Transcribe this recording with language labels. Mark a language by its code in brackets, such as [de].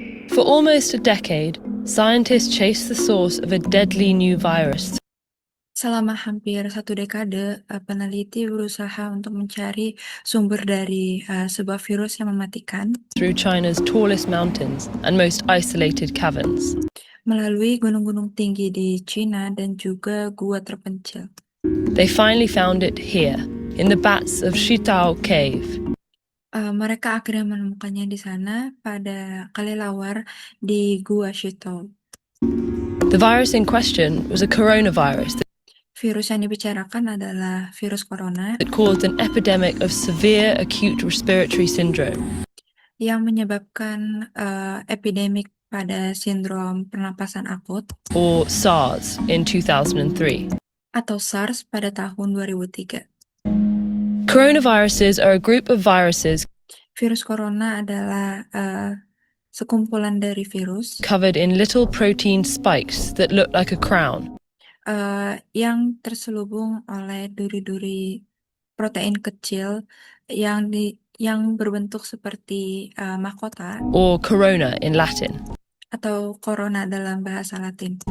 [en] For almost a decade, scientists chased the source of a deadly new virus [id] Selama hampir 1 dekade, peneliti berusaha untuk mencari sumber dari sebuah virus yang mematikan [en] through China's tallest mountains and most isolated caverns. [id] melalui gunung-gunung tinggi di China dan juga gua terpencil. [en] They finally found it here, in the bats of Shitao Cave. [id] Mereka akhirnya menemukannya di sana pada kelelawar di Gua Shitao. [en] The virus in question was a coronavirus [id] Virus yang dibicarakan adalah virus corona [en] that caused an epidemic of severe acute respiratory syndrome, [id] yang menyebabkan epidemik pada sindrom pernapasan akut [en] or SARS, in 2003. [id] atau SARS pada tahun 2003. [en] Coronaviruses are a group of viruses [id] Virus corona adalah sekumpulan dari virus [en] covered in little protein spikes that look like a crown. [id] Yang terselubung oleh duri-duri protein kecil yang berbentuk seperti mahkota [en] Or corona in Latin. [id] atau corona dalam bahasa Latin.